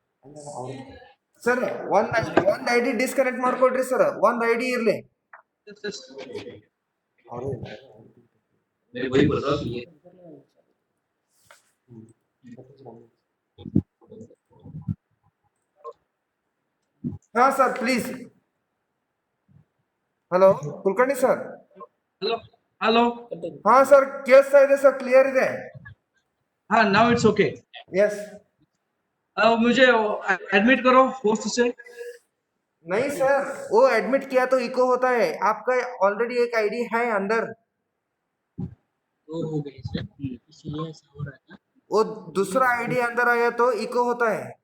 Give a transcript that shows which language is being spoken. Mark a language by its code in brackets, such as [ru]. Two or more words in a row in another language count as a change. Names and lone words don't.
[kn] ಸರ್ ಒಂದ್ [en] ID disconnect [kn] ಮಾಡ್ಕೊಡ್ರಿ ಸರ್, ಒಂದ್ ಐಡಿ ಇರ್ಲಿ. [hi] मैं वही बोल रहा हूँ ये [kn] ಹಾ [en] sir please. [kn] ಹಲೋ ಕುಲಕರ್ಣಿ ಸರ್. [en] Hello, hello. [kn] ಹಾ ಸರ್ ಕೇಳಿಸ್ತಾ ಇದೆ ಸರ್, ಕ್ಲಿಯರ್ ಇದೆ. [en] Now it's okay. yes. [hi] मुझे एडमिट करो होस्ट से. नहीं सर, वो एडमिट किया तो इको होता है, आपका ऑलरेडी एक आईडी है अंदर, वो हो गई सर, इसलिए ऐसा हो रहा था। वो दूसरा आईडी अंदर आया तो इको होता है.